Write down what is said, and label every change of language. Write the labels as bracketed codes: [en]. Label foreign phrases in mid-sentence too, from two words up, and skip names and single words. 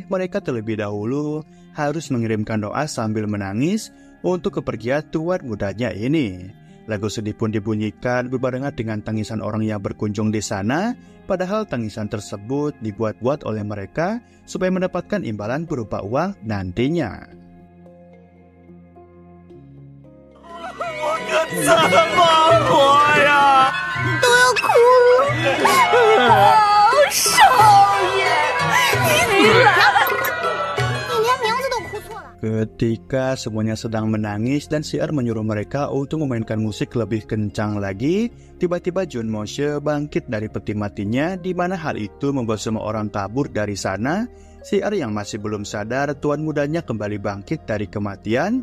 [id] Mereka terlebih dahulu harus mengirimkan doa sambil menangis untuk kepergian tuan mudanya ini. Lagu sedih pun dibunyikan berbarengan dengan tangisan orang yang berkunjung di sana. Padahal tangisan tersebut dibuat-buat oleh mereka supaya mendapatkan imbalan berupa uang nantinya. [zh] 我可怎么活呀？都要哭了！少爷，你来，你连名字都哭错了。 [id] Ketika semuanya sedang menangis dan Seer menyuruh mereka untuk memainkan musik lebih kencang lagi, tiba-tiba Jun Moshe bangkit dari peti matinya, di mana hal itu membuat semua orang kabur dari sana. Seer yang masih belum sadar tuan mudanya kembali bangkit dari kematian.